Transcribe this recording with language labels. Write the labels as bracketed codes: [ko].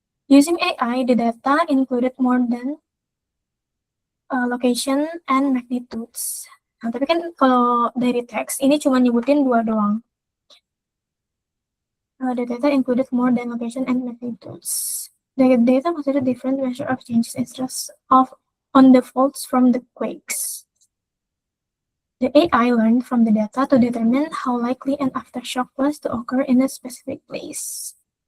[en] Using AI, the data included more than location and magnitudes. [id] Nah, tapi kan kalau dari teks, ini cuma nyebutin 2 doang. [en] The data included more than location and magnitudes. The data considered different measure of changes in stress on the faults from the quakes. The AI learned from the data to determine how likely an aftershock was to occur in a specific place.